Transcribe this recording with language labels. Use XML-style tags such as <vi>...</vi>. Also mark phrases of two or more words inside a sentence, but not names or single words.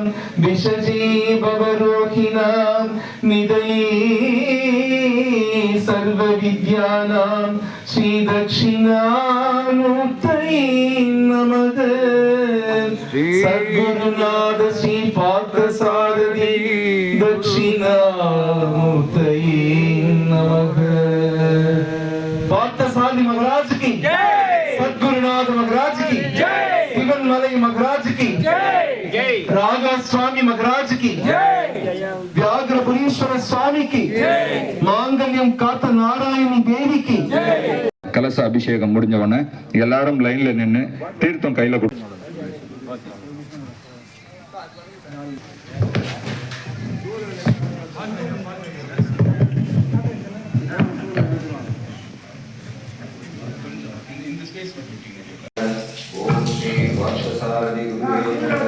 <sa>विषजीवरोहिणां निधये सर्वविद्यानां श्रीदक्षिणामूर्तये नमः। सद्गुरुनाथ श्री पार्थसारथि दक्षिणामूर्तये नमः।</sa> <hi>पार्थसारथि महाराज की जय, सद्गुरुनाथ महाराज की जय, शिवनमलई महाराज की जय, रागा स्वामी महाराज की जय, व्याघ्रपुरीश्वर स्वामी की जय, मांगल्यम काத்த நாராயணி தேவி की जय।</hi> <ta>கலச அபிஷேகம் முடிஞ்ச உடனே எல்லாரும் லைன்ல நின்று தீர்த்தம் கையில கொடு.</ta> <sa>ॐ श्री पार्थसारथि गुरवे नमः.</sa>